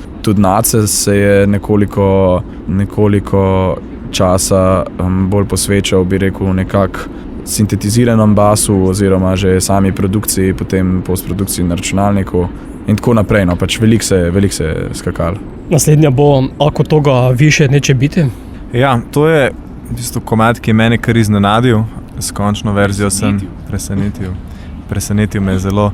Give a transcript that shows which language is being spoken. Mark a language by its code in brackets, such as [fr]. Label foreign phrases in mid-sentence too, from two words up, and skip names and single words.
[sl] Tudi Nace se je nekoliko časa bolj posvečal, bi rekel, nekako sintetiziranem basu oziroma že sami produkciji, potem postprodukciji na računalniku in tako naprej. No, pač veliko se skakalo. Naslednja bo Ako toga više neće biti? Ja, to je v bistvu komad, ki je mene kar iznenadil. S končno verzijo sem presenetil me zelo.